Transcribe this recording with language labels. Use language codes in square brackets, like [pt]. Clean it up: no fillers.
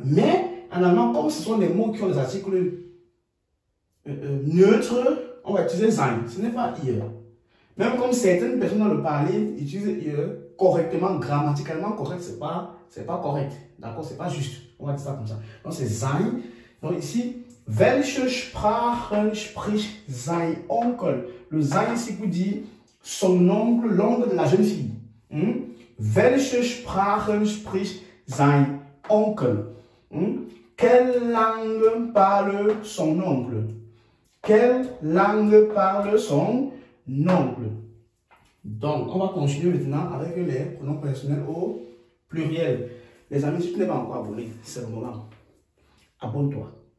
[fr] Mais, en allemand, comme ce sont des mots qui ont des articles neutres, on va utiliser sein. Ce n'est pas ihr. Même comme certaines personnes dans le parler utilisent ihr correctement, grammaticalement correct, c'est pas correct. D'accord, c'est pas juste. On va dire ça comme ça. Donc c'est sein. Donc ici, [de] welche Sprachen spricht sein Onkel? [fr] Le sein ici vous dit son oncle, l'oncle de la jeune fille. [de] Welche Sprachen spricht sein Onkel? [fr] Quelle langue parle son oncle? Quelle langue parle son oncle? Donc, on va continuer maintenant avec les pronoms personnels au pluriel. Les amis, si tu n'es pas encore abonné, c'est le moment. Abonne-toi.